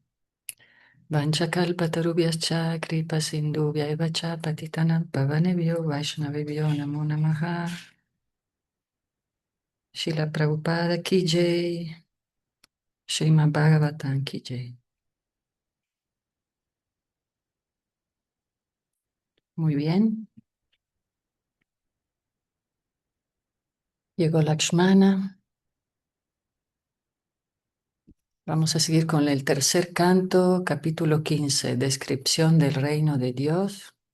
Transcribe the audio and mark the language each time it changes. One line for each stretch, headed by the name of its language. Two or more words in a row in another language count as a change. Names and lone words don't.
Sanskrit: वाञ्छाकल्पतरुभ्यश्च कृपा सिन्धुभ्य च पतितानां पावनेभ्यो वैष्णवेभ्यो नमो नमः.
Hindi: श्रील प्रभुपाद की जय, श्रीमद्भागवतम् की जय.
Spanish: Muy bien, llegó Lakshmana. Vamos a seguir con el tercer canto, capítulo 15, descripción del reino de Dios.